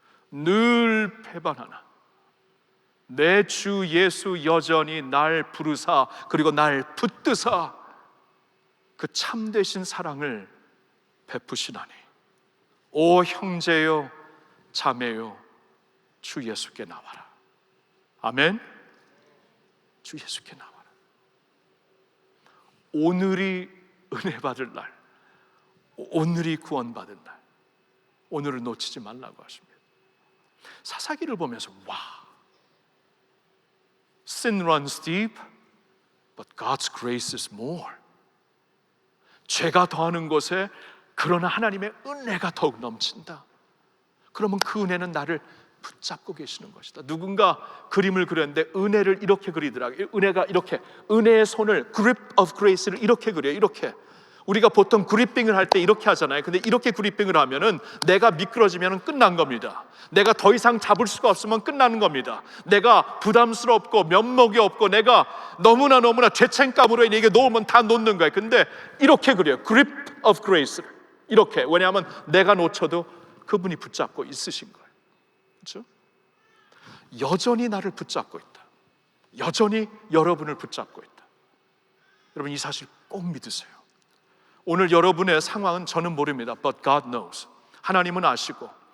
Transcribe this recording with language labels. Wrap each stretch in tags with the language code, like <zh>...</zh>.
<ko>늘 배반하나 내 주 예수 여전히 날 부르사 그리고 날 붙드사 그 참되신 사랑을 베푸시나니 오 형제여 자매여 주 예수께 나와라. 아멘. 주 예수께 나와라. 오늘이 은혜 받을 날, 오늘이 구원 받은 날, 오늘을 놓치지 말라고 하십니다. 사사기를 보면서 와,</ko> <en>Sin runs deep, but God's grace is more.</en> <ko>죄가 더하는 곳에 그러나 하나님의 은혜가 더욱 넘친다. 그러면 그 은혜는 나를 붙잡고 계시는 것이다. 누군가 그림을 그렸는데 은혜를 이렇게 그리더라고요. 은혜가 이렇게, 은혜의 손을, grip of grace를 이렇게 그려요. 이렇게. 우리가 보통 그리핑을 할 때 이렇게 하잖아요. 근데 이렇게 그리핑을 하면은 내가 미끄러지면 끝난 겁니다. 내가 더 이상 잡을 수가 없으면 끝나는 겁니다. 내가 부담스럽고 면목이 없고 내가 너무나 죄책감으로 이게 놓으면 다 놓는 거예요. 근데 이렇게 그려요. grip of grace를 이렇게. 왜냐하면 내가 놓쳐도 그분이 붙잡고 있으신 거예요. 그렇죠? 여전히 나를 붙잡고 있다. 여전히 여러분을 붙잡고 있다. 여러분 이 사실 꼭 믿으세요. 오늘 여러분의 상황은 저는 모릅니다.</ko> <en>But God knows.</en> <ko>하나님은 아시고.</ko>